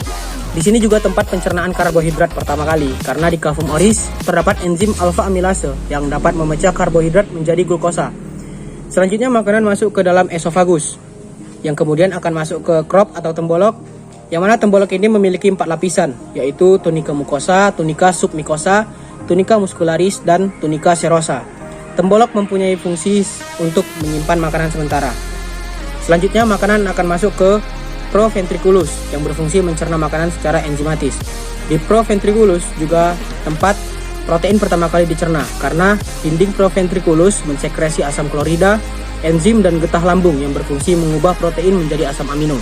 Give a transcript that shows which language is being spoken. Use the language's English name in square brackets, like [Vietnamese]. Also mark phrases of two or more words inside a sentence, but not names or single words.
[Indonesian] Di sini juga tempat pencernaan karbohidrat pertama kali, karena di [Latin] cavum oris [Indonesian] terdapat enzim alfa amilase yang dapat memecah karbohidrat menjadi glukosa. Selanjutnya makanan masuk ke dalam esofagus, yang kemudian akan masuk ke crop atau tembolok, yang mana tembolok ini memiliki 4 lapisan, yaitu tunika mucosa, tunika submucosa, tunika muscularis, dan tunika serosa. Tembolok mempunyai fungsi untuk menyimpan makanan sementara. Selanjutnya makanan akan masuk ke proventriculus yang berfungsi mencerna makanan secara enzimatis. Di proventriculus juga tempat protein pertama kali dicerna, karena dinding proventriculus mensekresi asam klorida, enzim dan getah lambung yang berfungsi mengubah protein menjadi asam amino.